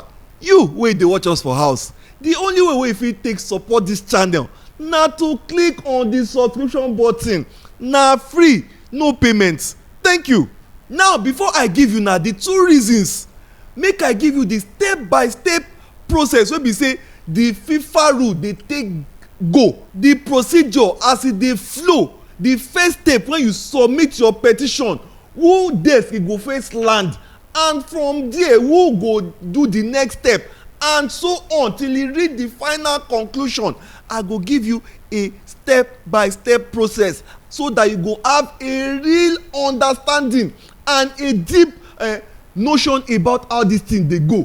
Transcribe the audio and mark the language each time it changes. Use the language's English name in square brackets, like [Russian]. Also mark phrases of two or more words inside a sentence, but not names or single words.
[Nigerian Pidgin] You wey dey watch us for house, the only way wey you fit take support this channel na to click on the subscription button. Na free, no payment. Thank you. Now before I give you na the 2 reasons, make I give you the step by step process wey be say the FIFA rule dey take go, the procedure as e dey flow. The first step when you submit your petition, who desk e go first land, and from there who go do the next step, and so on till e reach the final conclusion. I go give you a step by step process so that you go have a real understanding and a deep notion about how this thing dey go.